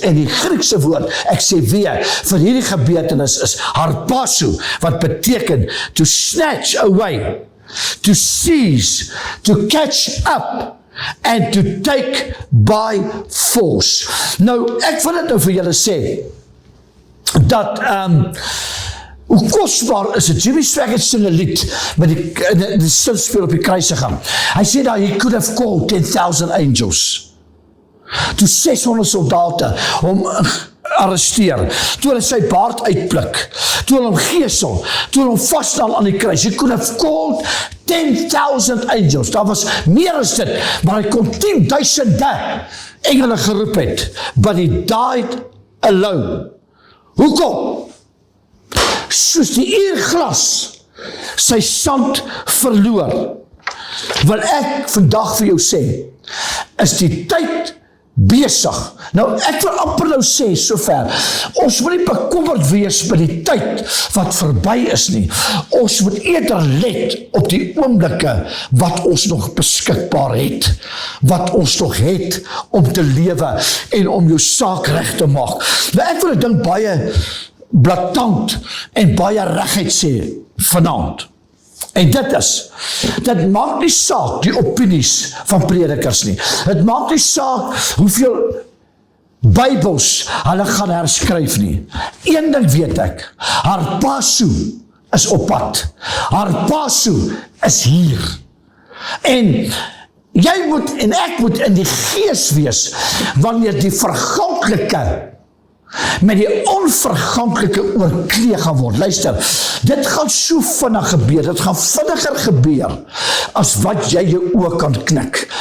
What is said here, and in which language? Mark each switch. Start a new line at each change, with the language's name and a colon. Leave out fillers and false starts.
Afrikaans: En die Griekse woord, ek sê weer, vir hierdie gebeurtenis is harpazo, wat beteken
English: to snatch away, to seize, to catch up, and to take by force.
Afrikaans: Nou, ek wil dit nou vir julle sê, dat Hoe kostbaar is het? Jimmy Swaggart sing 'n lied met die stilspeel op die kruisiging. Hy sê dat
English: he could have called 10,000 angels.
Afrikaans: Toe 600 soldate hom arresteer, toe hulle sy baard uitpluk, toe hulle hom gesel, toe hulle hom vasnaal aan die kruis.
English: He could have called 10,000 angels.
Afrikaans: Daar was meer as dit, maar hy kon 10,000 engele geroep het,
English: but he died alone.
Afrikaans: Hoekom? Soos die uurglas sy sand verloor, wil ek vandag vir jou sê, is die tyd besig. Nou, ek wil amper nou sê, sover, ons moet nie bekommerd wees by die tyd wat verby is nie. Ons moet eerder let op die oomblikke wat ons nog beskikbaar het, wat ons nog het om te lewe en om jou saak reg te maak. Nou, ek wil 'n ding baie blaatant en baie reguit sê vanaand. En dit maak nie saak die opinies van predikers nie. Dit maak nie saak hoeveel Bybels hulle gaan herskryf nie. Een ding weet ek, haar pasu is op pad. Haar pasu is hier. En jy moet en ek moet in die gees wees wanneer die verganklike met die onverganklike oorklee gaan word. Luister, dit gaan so vinnig gebeur, dit gaan vinniger gebeur, as wat jy jou oë kan knik.